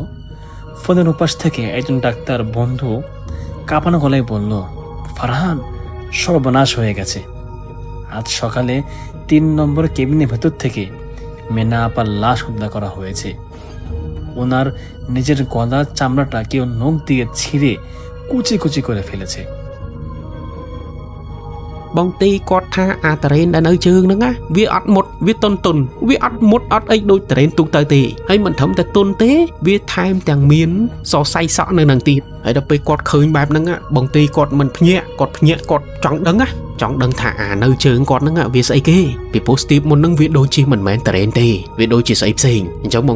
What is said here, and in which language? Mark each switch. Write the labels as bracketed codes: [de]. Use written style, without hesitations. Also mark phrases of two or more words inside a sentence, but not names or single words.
[bn] ফোনের উপাস থেকে একজন ডাক্তার বন্ধু কাঁপানো গলায় বলল, ফারহান, সর্বনাশ হয়ে গেছে। আজ সকালে 3 নম্বর কেবিনের ভেতর থেকে মেনা আপার লাশ উদ্ধার করা হয়েছে। ওনার নিজের গলার চামড়াটা কেউ নখ দিয়ে ছিঁড়ে কুচি কুচি করে ফেলেছে। [km] បងទីគាត់ថាអាតរ៉េនដែលនៅជើងហ្នឹងណាវាអត់មុតវាតុនវាអត់មុតអត់អីដូចតរ៉េនទូទៅទេហើយមិនត្រឹមតែតុនទេវាថែមទាំងមានសរសៃសក់នៅនឹងទៀតហើយដល់ពេលគាត់ឃើញបែបហ្នឹងបងទីគាត់មិនភ្ញាក់គាត់ចង់ដឹងថាអានៅជើងគាត់ហ្នឹងវាស្អីគេពីព្រោះស្ទីបមុនហ្នឹងវាដូចជាមិនមែនតរ៉េនទេវាដូចជាស្អីផ្សេងអញ្ចឹងបង